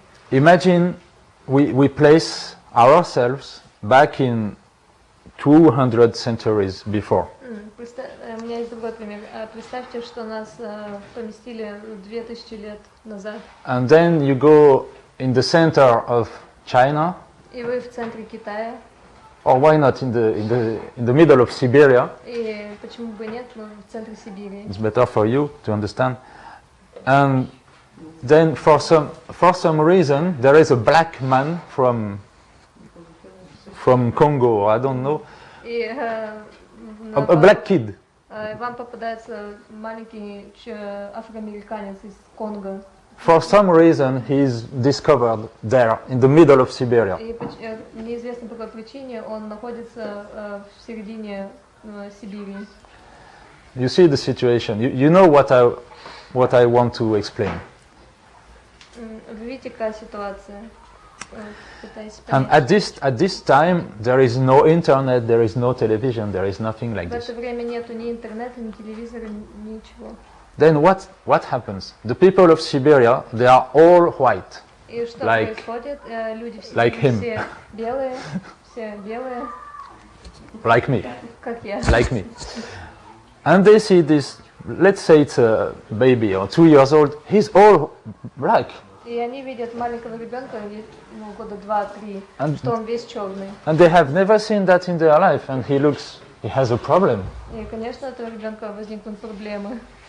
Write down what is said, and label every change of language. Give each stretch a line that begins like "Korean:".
English: Imagine we place ourselves back in 200 centuries before.
Russian: У меня есть другой пример. Представьте, что нас поместили 2000 лет назад.
English: And then you go in the center of China.
Russian: И вы в центре Китая.
English: Or why not in the middle of Siberia?
Russian: И почему бы нет, но в центре Сибири.
English: It's better for you to understand. And then for some reason there is a black man from Congo, I don't know.
Russian: И,
English: a black kid.
Russian: Вам попадается маленький афроамериканец из Конго.
English: For some reason he is discovered there in the middle of Siberia.
Russian: И неизвестно по какой причине он находится в середине Сибири.
English: You see the situation. You know what I want to explain.
Russian: Вы видите, какая ситуация?
English: And at this time there is no internet, there is no television, there is nothing like this.
Russian: В это время нету ни интернета, ни телевизора, ничего.
English: Then what happens? The people of Siberia, they are all white.
Russian: И что происходит? Люди все белые,
English: like me,
Russian: как я.
English: like me. And they see this, let's say it's a baby or 2 years old, he's all black.
Russian: И они видят маленького ребенка, года 2-3, что он весь черный.
English: And they have never seen that in their life, and he has a problem.
Russian: И, конечно, у этого ребенка возникнут проблемы.